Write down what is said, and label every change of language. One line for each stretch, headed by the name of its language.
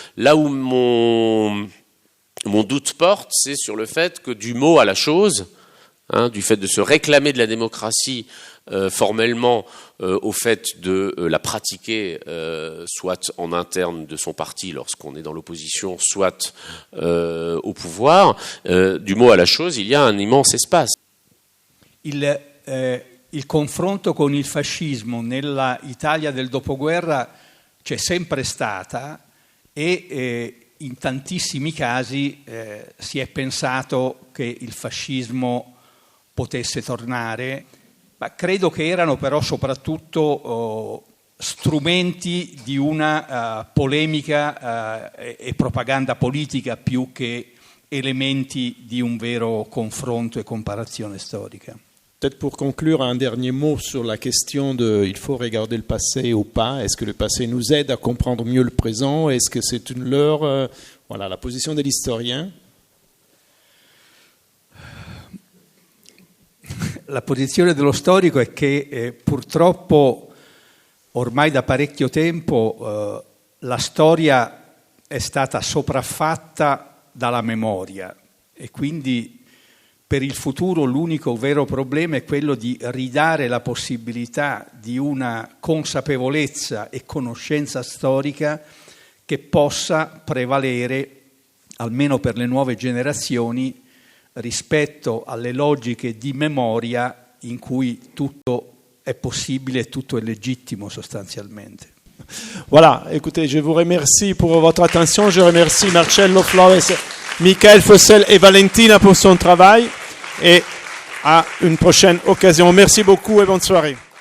French: Là où mon doute porte, c'est sur le fait que du mot à la chose, du fait de se réclamer de la démocratie formellement au fait de la pratiquer soit en interne de son parti lorsqu'on est dans l'opposition, soit au pouvoir, du mot à la chose, il y a un immense espace.
Italian: Il confronto con il fascismo nella Italia del dopoguerra c'è sempre stata e in tantissimi casi si è pensato che il fascismo potesse tornare, ma credo che erano però soprattutto strumenti di una polemica e propaganda politica più che elementi di un vero confronto e comparazione storica.
French: Peut-être pour conclure, un dernier mot sur la question de il faut regarder le passé ou pas. Est-ce que le passé nous aide à comprendre mieux le présent? Est-ce que c'est une leurre? Voilà, la position de l'historien.
Italian: La posizione dello storico è che purtroppo ormai da parecchio tempo la storia è stata sopraffatta dalla memoria e quindi per il futuro l'unico vero problema è quello di ridare la possibilità di una consapevolezza e conoscenza storica che possa prevalere, almeno per le nuove generazioni, rispetto alle logiche di memoria in cui tutto è possibile e tutto è legittimo sostanzialmente.
French: Voilà, écoutez, je vous remercie pour votre attention. Je remercie Marcello Flores, Michael Fossel et Valentina pour son travail. Et à une prochaine occasion. Merci beaucoup et bonne soirée.